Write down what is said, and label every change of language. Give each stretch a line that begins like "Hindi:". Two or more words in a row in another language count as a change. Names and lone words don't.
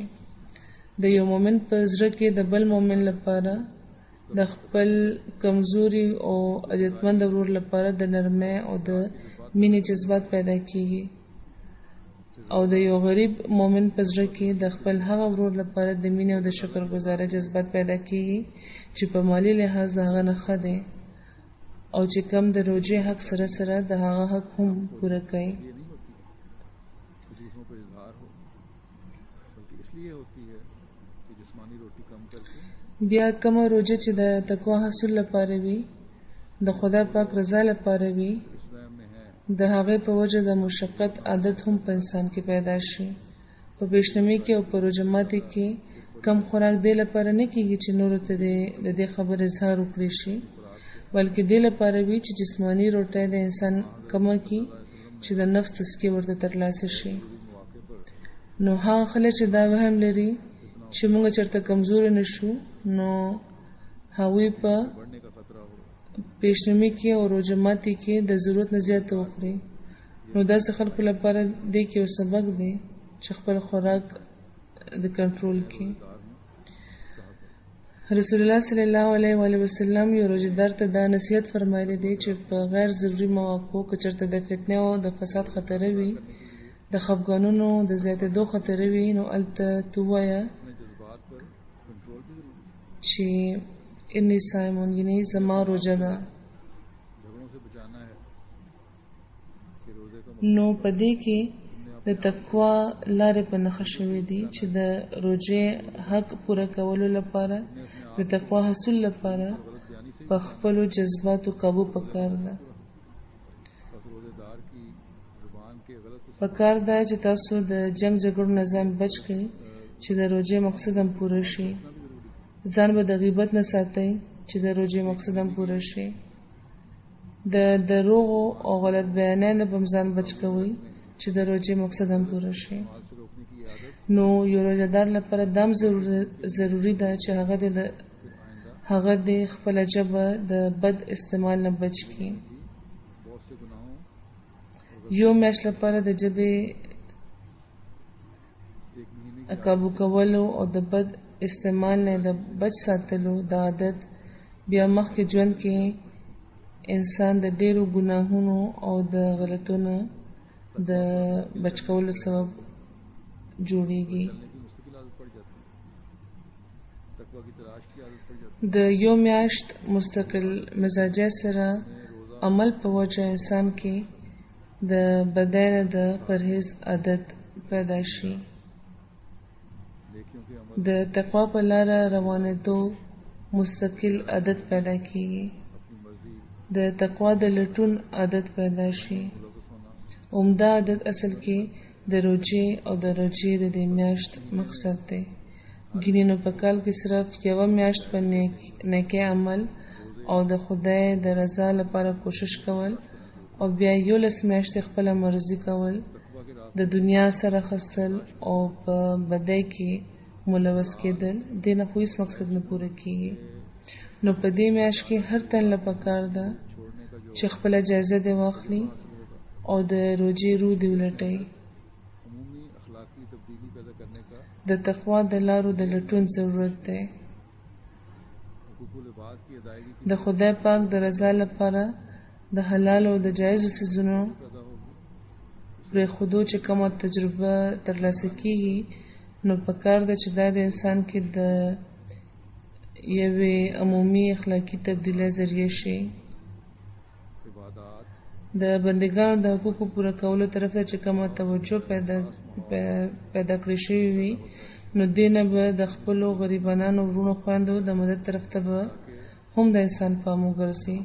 Pashto: د یو مؤمن په زړه کې د بل مؤمن لپاره د خپل کمزوري او عزتمند ورور لپاره د نرمۍ او د مینې جذبات پیدا کیږي او د یو غریب مؤمن په زړه کې د خپل هغه ورور لپاره د مینې او د شکرګزارۍ جذبات پیدا کیږي چې په مالی لحاظ د هغه نه ښه دی او چې کم د روژې حق سره سره د هغه حق هم پوره کوي.
Urdu: یہ نہیں ہوتی کہ دوسروں پر اظہار ہو، بلکہ اس لیے ہوتی ہے کہ جسمانی روٹی کم کر کے
Pashto: بیا کومه روژه چې د تقوا حاصل لپاره وي، د خدای پاک رضا لپاره وي،
Urdu: اسلام میں ہے.
Pashto: د هغې په وجه د مشقت عادت هم په انسان کې پیدا شي. په پیشنمي کې او په روژه ماتي کې کم خوراک دې لپاره نه کېږي چې نورو ته د دې خبر اظهار وکړي شي، بلکې دې لپاره وي چې جسمانی روټۍ د انسان کمه کړي چې د نفس تزکیه ورته ترلاسه شي. نو هغه خلک چې دا وهم لري چې موږ چېرته کمزوري نه شو نو هغوی په
Urdu: بڑھنے کا خطرہ ہو.
Pashto: پیشنمي کې او روژه ماتي کې د ضرورت نه زیاته وخوري. نو داسې خلکو لپاره دې کې یو سبق دی چې خپل خوراک د کنټرول کې. رسول الله
Arabic: صلی الله علیه و آله وسلم
Pashto: یو روژهدار ته دا نصیحت فرمایلی دی چې په غیر ضروري مواقعو که چېرته د فتنې او د فساد خطره وي، د خفګانونو د زیاتېدو خطره وي، نو هلته ته ووایه
Urdu: اپنے جذبات پر کنٹرول بھی ضروری ہے.
Pashto: چې
Arabic: انی صائمون،
Pashto: یعنې زما روژه ده.
Urdu: جھگڑوں سے بچانا ہے کہ روزے کا
Pashto: نو په دې کې د تقوا لارې په نښه شوې دي چې د روژې حق پوره کولو لپاره د تقوا حاصل لپاره په خپلو جذباتو قابو پکار ده.
Urdu: بس روزہ دار کی زبان کے غلط
Pashto: پکار ده چې تاسو د جنگ جګړو نه ځان بچ کړئ چې د روژې مقصد هم پوره شي. ځان به د غیبت نه ساتئ چې د روژې مقصد هم پوره شي. د دروغو او غلط بیانۍ نه به هم ځان بچ کوئ چې د روژې مقصد هم پوره شي.
Urdu: مال سے روکنے کی عادت
Pashto: نو یو روژهدار لپاره دا هم ضروري ده چې هغه د خپله ژبه د بد استعمال نه بچ کړي.
Urdu: بہت سے گناہوں
Pashto: یو میاشت لپاره د ژبې
Urdu: ایک مہینے
Pashto: قابو کولو او د بد استعمال نه د بچ ساتلو د عادت بیا مخکې ژوند کې انسان د ډېرو ګناهونو او د غلطونو د بچ کولو سبب جوړیږي.
Urdu: چلنے کی مستقل عادت پڑ جاتی ہے۔ تقویٰ کی تلاش کی عادت پڑ جاتی
Pashto: د یو میاشت مستقل مزاجۍ سره عمل په وجه انسان کې د بدن د پرهیز عادت پیدا شي.
Urdu: نیکیوں کے عمل
Pashto: د تقوا په لاره روانېدو مستقل عادت پیدا کیږي.
Urdu: اپنی مرضی
Pashto: د تقوا د لټون عادت پیدا شي.
Urdu: ملوث ہونا
Pashto: عمده عادت اصل کې د روجې او د روجې د دې میاشت مقصد دی. ګینې نو په کال کې صرف یوه میاشت په نیکۍ عمل او د خدای د رضا لپاره کوشش کول او بیا 11 میاشتې خپله مرضي کول،
Urdu: تقویٰ کے راستے
Pashto: د دنیا سره خستل او په بدۍ کې ملوث کېدل، دې نه خو هېڅ مقصد نه پوره کېږي. نو په دې میاشت کې هر تن له پکار ده
Urdu: چھوڑنے کا جو
Pashto: چې خپله جایزه دې واخلي او د روجې روح دې ولټوي.
Urdu: عمومی اخلاقی تبدیلی پیدا کرنے کا
Pashto: د تقوا د لارو د لټون ضرورت دی.
Urdu: حقوق العباد کی ادائیگی کی
Pashto: د خدای پاک د رضا لپاره د حلال او د جایزو څیزونو
Urdu: پیدا ہوگی
Pashto: پرېښودو چې کومه تجربه ترلاسه کیږي، نو پکار ده چې دا د انسان کې د یوې عمومي اخلاقي تبدیلۍ ذریعه شي.
Urdu: इबादत
Pashto: د بندګانو د حقوقو پوره کولو طرف ته چې کومه توجه پیدا کړې شوې وي، نو دې نه به د خپلو غریبانو وروڼو خویندو د مدد طرف ته به هم د انسان پام وګرځي.